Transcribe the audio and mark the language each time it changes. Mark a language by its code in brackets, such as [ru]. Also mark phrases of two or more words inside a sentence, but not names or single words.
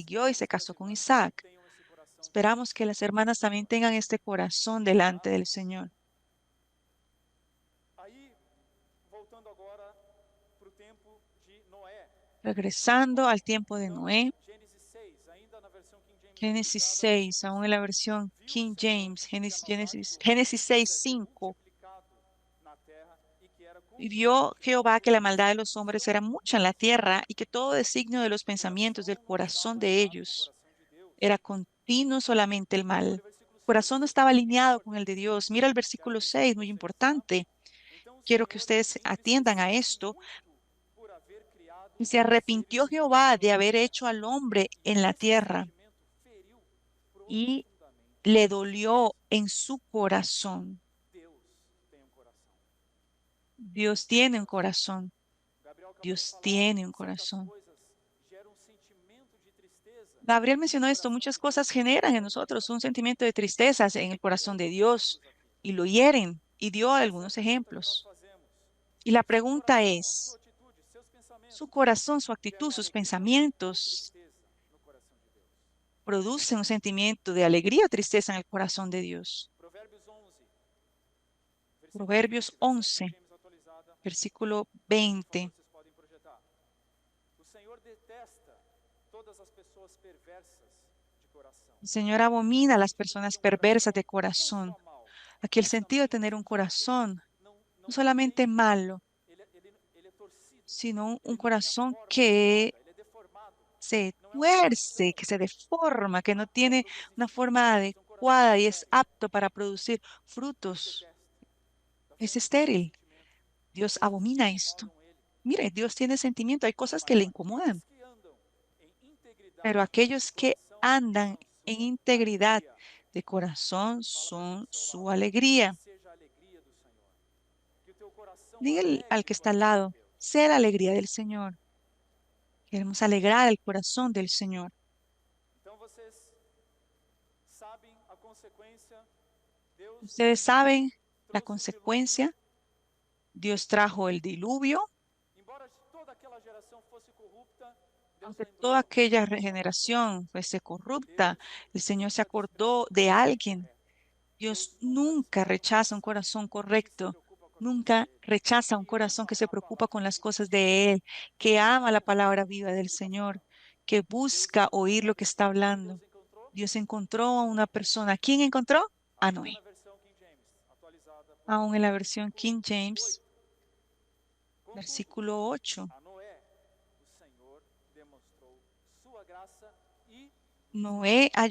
[es] siguió y se [pt] esperamos que as [es] casó con [pt] irmãs também [es] Isaac. [pt] tenham esse coração [es] Esperamos que las [pt] diante [es] hermanas [pt] do [es] también [pt] Senhor. [es] tengan este corazón [pt] Tá? [es] delante del Señor. [pt] Aí, voltando agora para o tempo de Noé. [es] Regresando [pt] Ó, [es] al tiempo de [pt] então, [es] Noé, [pt] Gênesis 6, ainda na versão King James [es] Génesis [pt] atualizada, verso [es] 6, aún en [pt] 15. [es] la versión [pt] Viu o [es] King [pt] Senhor [es] James, [pt] que a maldade do homem [es] Génesis 6, [pt] se havia [es] 5. [pt] multiplicado na terra e que era [es] Y vio [pt] continuamente [es] Jehová que la maldad de los hombres [pt] perversidão [es] era mucha en [pt] dos [es] la tierra y [pt] pensamentos. [es] que todo designio de los [pt] O [es] pensamientos del [pt] coração não [es] corazón [pt] estava [es] de [pt] alinhado com o [es] ellos [pt] coração de Deus. [es] era continuo solamente el [pt] Olha [es] mal. [pt] o versículo [es] corazón no estaba alineado con el de Dios. Mira el versículo 6, muy importante. [pt] Então o [es] Quiero que [pt] Senhor [es] ustedes atiendan a [pt] entristeceu-se [es] esto. [pt] muito por haver criado [es] Y se [pt] seres [es] arrepintió Jehová de haber [pt] imperfeitos. [es] hecho al hombre [pt] E [es] en la [pt] esse [es] tierra [pt] sentimento feriu [es] y [pt] profundamente [es] le [pt] o seu [es] dolió [pt] coração. [es] en su corazón. [pt] Deus tem um coração. [es] Dios tiene un corazón. [pt] Gabriel acabou de [es] Dios [pt] falar, [es] tiene un [pt] certas [es] corazón. [pt] coisas geram um sentimento de tristeza [es] Gabriel no mencionó esto, [pt] coração [es] muchas [pt] de [es] cosas [pt] Deus e [es] generan en [pt] fere o [es] nosotros un [pt] coração de [es] sentimiento [pt] Deus. [es] de tristeza en el [pt] Dei [es] corazón de [pt] alguns [es] Dios [pt] exemplos aqui. [es] y lo hieren y dio [pt] Essa é a [es] algunos [pt] pergunta que nós [es] ejemplos. [pt] fazemos. [es] Y la [pt] Seu [es] pregunta [pt] coração, a sua [es] es, [pt] atitude, seus [es] ¿su [pt] pensamentos [es] corazón, su actitud, [pt] geram [es] sus [pt] alegria ou [es] pensamientos [pt] tristeza no coração de Deus? [es] producen un sentimiento de alegría o tristeza en el corazón de Dios? [pt] Provérbios 11, versículo [es] Proverbios [pt] 20, versão King [es] 11, [pt] James atualizada. [es] versículo [pt] Por favor, [es] 20. [pt] vocês podem projetar. O Senhor detesta todas as pessoas perversas de coração. [es] El Señor abomina a las [pt] Significa que [es] personas [pt] ter um [es] perversas [pt] coração [es] de [pt] não [es] corazón. [pt] só mau, [es] Aquí el [pt] mas [es] sentido de [pt] também no [es] tener un [pt] sentido que ele [es] corazón no [pt] não [es] solamente [pt] tem, [es] malo, [pt] ele é torcido, [es] sino un [pt] ele não tem a [es] corazón [pt] forma [es] que [pt] adequada, ele é deformado. [es] se [pt] Não é um [es] tuerce, [pt] coração [es] que se deforma, que no [pt] apto a [es] tiene [pt] produzir [es] una forma [pt] frutos, é um coração [es] adecuada y es [pt] estéril. [es] apto para producir [pt] Deus [es] frutos. [pt] detesta. Da [es] Es [pt] fundo do seu [es] estéril. [pt] sentimento, [es] Dios [pt] coisas que [es] abomina esto. [pt] incomodam ele. [es] Mire, Dios tiene sentimiento, hay cosas que [pt] Mas [es] le [pt] aqueles [es] incomodan, [pt] que andam em [es] pero [pt] integridade de [es] aquellos que [pt] coração [es] andan [pt] são [es] en [pt] sua [es] integridad [pt] alegria. [es] de corazón [pt] Fala para quem [es] son [pt] está ao seu [es] su [pt] lado. [es] alegría. [pt] Seja a alegria do Senhor. Que o teu coração [es] Diga al [pt] alegre o [es] que está al [pt] coração de [es] lado, [pt] Deus. [es] sea la alegría del Señor. Queremos alegrar el corazón del Señor. [pt] Então vocês sabem a consequência. Deus [es] Ustedes saben la [pt] trouxe o dilúvio. [es] consecuencia. Dios trajo el diluvio. [pt] Embora toda aquela geração fosse corrupta, Deus [es] Aunque toda [pt] lembrou [es] aquella [pt] de uma pessoa. [es] regeneración fuese corrupta, [pt] Deus [es] el Señor se [pt] nunca [es] acordó [pt] despreza um [es] de [pt] coração [es] alguien. [pt] correto. [es] Dios [pt] Deus nunca [es] nunca [pt] despreza um [es] rechaza un [pt] coração [es] corazón [pt] que se [es] correcto, [pt] preocupa com as coisas [es] nunca [pt] dele, [es] rechaza un [pt] que [es] corazón [pt] ama [es] que se [pt] a [es] preocupa con [pt] palavra [es] las [pt] dele, [es] cosas de Él, [pt] que [es] que ama [pt] busca [es] la [pt] ouvir [es] palabra [pt] o [es] viva [pt] que [es] del [pt] ele está [es] Señor, [pt] falando. [es] que [pt] Deus [es] busca [pt] encontrou [es] oír [pt] uma [es] lo que está [pt] pessoa. Quem [es] hablando. [pt] Deus encontrou? [es] Dios encontró a [pt] Um [es] una [pt] homem. [es] persona. ¿Quién encontró? A [pt] Ainda [es] Noé. [pt] na versão King James, atualizada, por [es] Aún [pt] favor, [es] en la versión [pt] versículo King James, 8. Contudo, [es] versículo 8, [pt] a Noé, o Senhor demonstrou sua graça e [es] Noé [pt] misericórdia